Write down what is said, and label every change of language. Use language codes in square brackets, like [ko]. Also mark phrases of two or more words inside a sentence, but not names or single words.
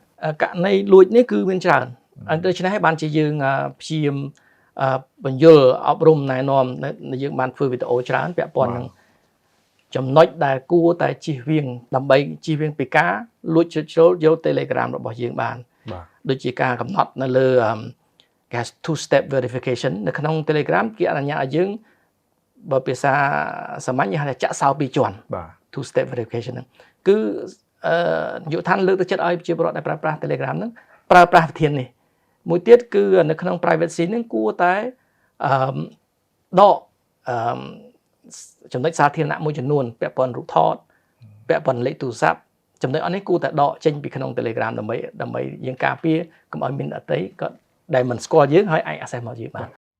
[km] ករណីលួចនេះគឺមានច្រើនដូច្នេះហើយបានជាយើងព្យាយាមបញ្យលអប់រំណែនាំយើងបានធ្វើវីដេអូច្រើនពាក់ព័ន្ធនឹងចំណុចដែលគួរតែជៀ សវាងដើម្បីជៀសវាងពីការលួចជ្រុលយក Telegram របស់យើងបានដូចជាការកំណត់នៅលើការ [en] two step verification [km] នៅ ក្នុង Telegram គេអនុញ្ញាតឲ្យយើងបើភាសាសាមញ្ញគេហៅថាចាក់សោ2ជាន់ two [en] step verification [km] ហ្នឹងគឺយុទ្ធឋានលើកទឹកចិត្តឲ្យប្រជាពលរដ្ឋដែលប្រើប្រាស់ Telegram ហ្នឹងប្រើប្រាស់វិធាននេះមួយទៀតគឺនៅក្នុង privacy ហ្នឹងគួរតែដកចំណុចសាធារណៈមួយចំនួនពាក់ព័ន្ធរូបថតពាក់ព័ន្ធលេខទូរស័ព្ទចំណុចអស់នេះគួរតែដកចេញពីក្នុង Telegram ដើម្បីយើងការពារកុំឲ្យមានអតីតក៏ដែលមិនស្គាល់យើងហើយអាច access មកយើងបាន